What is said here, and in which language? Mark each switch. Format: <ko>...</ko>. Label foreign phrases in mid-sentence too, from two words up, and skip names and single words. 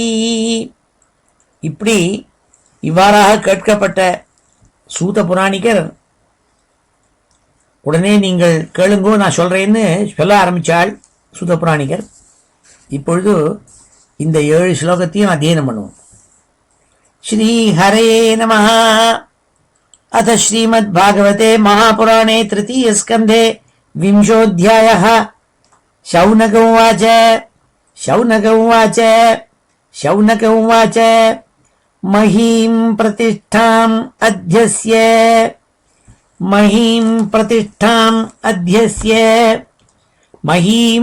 <ta>இப்படி இவ்வாறாக கேட்கப்பட்ட சூத புராணிகர் உடனே நீங்கள் கேளுங்கோ நான் சொல்றேன்னு சொல்ல ஆரம்பிச்சாள் சூத புராணிகர். இப்பொழுது இந்த 7 ஸ்லோகத்தையும் அத்தியனம் பண்ணுவோம்.</ta> <sa>श्री हरे नमः। अथ श्रीमत् भागवते महापुराणे तृतीय स्कन्धे विंशोऽध्यायः. शौनक उवाच शौनक उवाच शौनक उवाच महीं प्रतिष्ठाम् अध्यस्य महीं प्रतिष्ठाम् अध्यस्य महीं</sa>